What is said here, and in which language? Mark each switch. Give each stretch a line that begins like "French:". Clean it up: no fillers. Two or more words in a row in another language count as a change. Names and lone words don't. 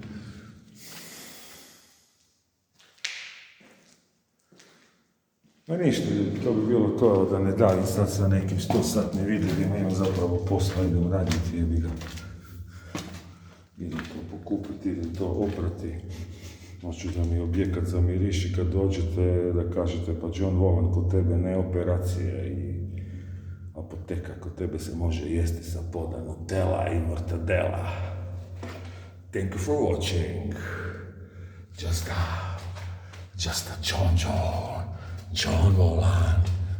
Serbian: Ma ništa, to bi bilo to da ne davim sad sa nekim 100-satnim videima, imam zapravo posla, idem raditi, idem to pokupiti, idem to oprati. Hoću da mi objekat zamiriši kad dođete, da kažete pa John Wallen, kod tebe ne operacije i apoteka, kod tebe se može jesti sa poda Nutella i mortadela.
English: Thank you for watching. Just a John Wallen.